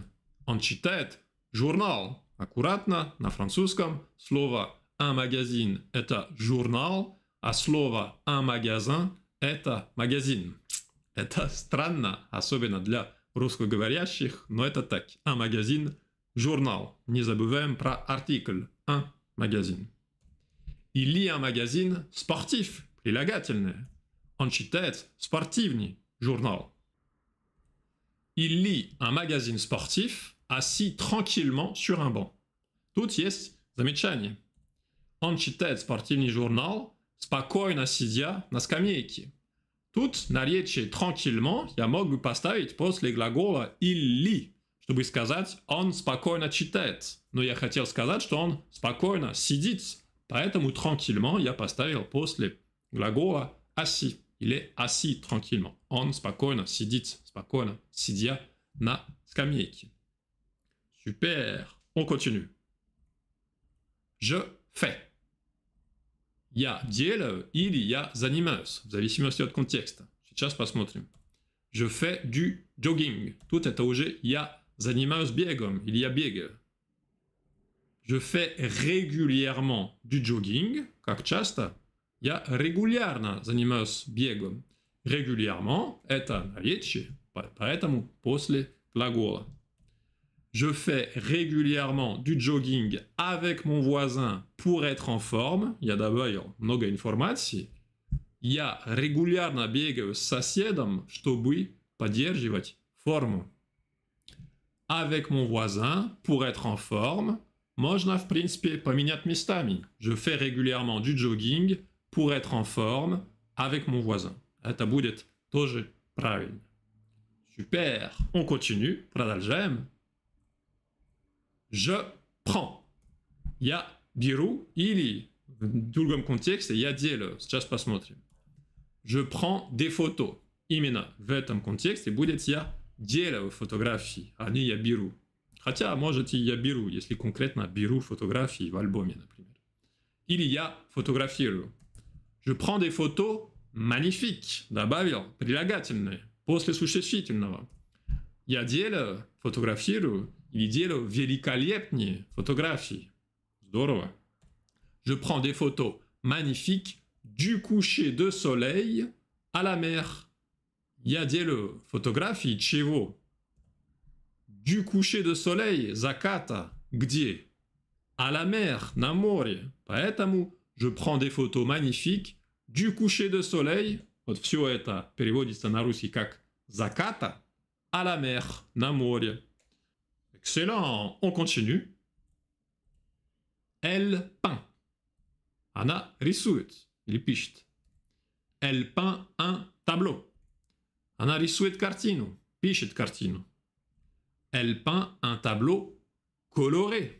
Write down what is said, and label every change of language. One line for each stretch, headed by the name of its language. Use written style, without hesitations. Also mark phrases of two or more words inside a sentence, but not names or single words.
Russian: Он читает журнал. Аккуратно, на французском слово
French: un magazine
Russian: – это журнал, а слово
French: un magasin –
Russian: это магазин. Это странно, особенно для русскоговорящих, но это так.
French: Un magazine
Russian: – журнал. Не забываем про артикль
French: un magazine. Il lit un magazine sportif,
Russian: прилагательное. Он читает спортивный журнал.
French: Il lit un magazine sportif assis tranquillement sur un banc.
Russian: Тут есть замечание. Он читает спортивный журнал, спокойно сидя на скамейке. Тут наречие tranquillement я мог бы поставить после глагола
French: il lit,
Russian: чтобы сказать он спокойно читает. Но я хотел сказать, что он спокойно сидит Поэтому tranquillement я поставил после глагола assis.
French: Il est assis tranquillement.
Russian: Он спокойно сидит, спокойно, сидя на скамейке.
French: Super. On continue. Je fais.
Russian: Я делаю или я занимаюсь, в зависимости от контекста. Сейчас посмотрим.
French: Je fais du jogging.
Russian: Тут это уже я занимаюсь бегом или я бегаю.
French: Je fais régulièrement du jogging.
Russian: Как часто? Я регулярно занимаюсь бегом. Régulièrement – это наречие, поэтому после глагола.
French: Je fais régulièrement du jogging avec mon voisin pour être en forme.
Russian: Я добавил много информации. Я регулярно бегаю с соседом, чтобы поддерживать форму.
French: Avec mon voisin pour être en forme.
Russian: Можно, в принципе, поменять местами.
French: Je fais régulièrement du jogging pour être en forme avec mon voisin.
Russian: Это будет тоже правильно.
French: Super. On continue. Продолжаем. Je prends.
Russian: Я беру или в другом контексте я делаю. Сейчас посмотрим.
French: Je prends des photos.
Russian: Именно в этом контексте будет я делаю фотографии, а не я беру. Хотя, может, и я беру, если конкретно беру фотографии в альбоме, например. Или я фотографирую.
French: Je prends des photos magnifiques.
Russian: Добавил прилагательное после существительного. Я делаю, фотографирую или делаю великолепные фотографии. Здорово.
French: Je prends des photos magnifiques du coucher de soleil à la mer.
Russian: Я делаю фотографии чего?
French: Du coucher de soleil,
Russian: заката, где?
French: À la mer,
Russian: на море. Поэтому
French: je prends des photos magnifiques du coucher de soleil.
Russian: Вот все это переводится на русский как заката,
French: à la mer,
Russian: на море.
French: Excellent, on continue. Elle peint.
Russian: Она рисует или пишет.
French: Elle peint un tableau.
Russian: Она рисует картину, пишет картину.
French: Elle peint un tableau coloré.